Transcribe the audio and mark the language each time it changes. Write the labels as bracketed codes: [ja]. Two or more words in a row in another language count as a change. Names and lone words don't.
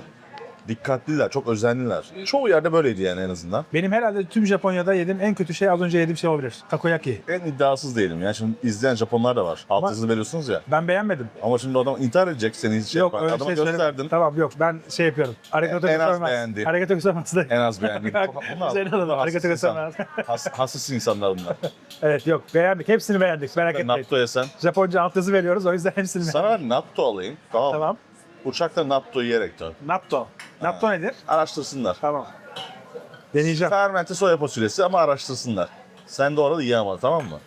[tr] Dikkatliler, çok özenliler. Çoğu yerde böyleydi yani en azından. Benim herhalde tüm Japonya'da yediğim en kötü şey az önce yediğim şey olabilir. Takoyaki. En iddiasız değilim ya. Şimdi izleyen Japonlar da var. Alt yazılı veriyorsunuz ya. Ben beğenmedim. Ama şimdi adam intihar edecek seni izleyecek. Yok Bak, öyle adama şey gösterdin. söylemedim. Tamam yok ben şey yapıyorum. [ja] ありがとう [tr] En az [ja] ございます. [tr] beğendiğim. [ja] ありがとうございます da. [tr] En az beğendiğim. Güzel oldu. [ja] ありがとうございます. [tr] Hassas insanlar bunlar. Evet yok beğendik. Hepsini beğendik. Merak etmeyin. Natto yesen. Japonca alt yazı veriyoruz o yüzden hepsini beğendik. Sana natto alayım. Tamam. Tamam. Uçakta natto yiyerek dön. Natto. Natto nedir? Araştırsınlar. Tamam. Deneyeceğim. Fermente soya fasulyesi ama araştırsınlar. Sen de orada yiye ama, tamam mı?